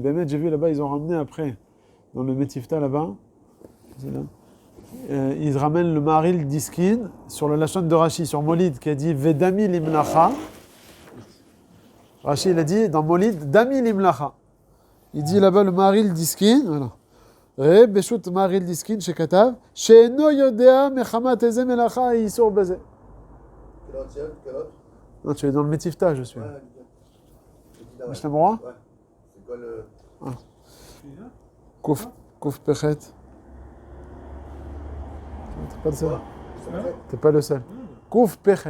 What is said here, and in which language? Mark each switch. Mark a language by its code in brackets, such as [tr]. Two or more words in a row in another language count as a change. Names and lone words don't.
[fr] Ben, j'ai vu là-bas, ils ont ramené après, dans le Metifta là-bas, ils ramènent le Maril Diskin sur le Lachon de Rashi, sur Molid, qui a dit [he] ודמי למלאכה. [fr] Rashi, il a dit dans Molid, [he] דמי למלאכה. [fr] Il dit là-bas le Maril Diskin, voilà. [he] ר' בשו"ת מהרי"ל דיסקין שכתב, שאינו יודע מחמת איזה מלאכה יאסר בזה. [fr] Quel autre? Non, tu es dans le Metifta, je suis. Ouais. Mishnah Brura? Ouais. C'est quoi le... Kouf Pechet. T'es pas le seul. secret? T'es pas le seul. Kouf Pechet.